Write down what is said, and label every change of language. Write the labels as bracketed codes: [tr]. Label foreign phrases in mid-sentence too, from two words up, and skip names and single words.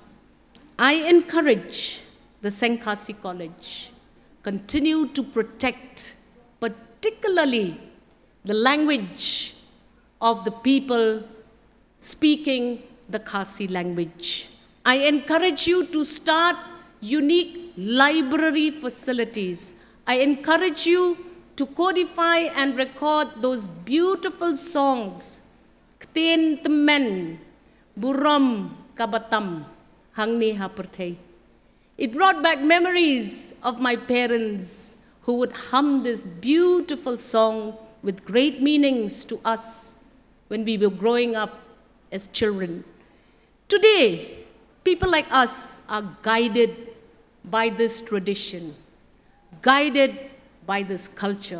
[en] I encourage the Seng Khasi College continue to protect particularly the language of the people speaking the Khasi language. I encourage you to start unique library facilities. I encourage you to codify and record those beautiful songs [kha] tin temen buram kabatam hangni hapertei. [en] It brought back memories of my parents who would hum this beautiful song with great meanings to us when we were growing up as children. Today, people like us are guided by this tradition, guided by this culture.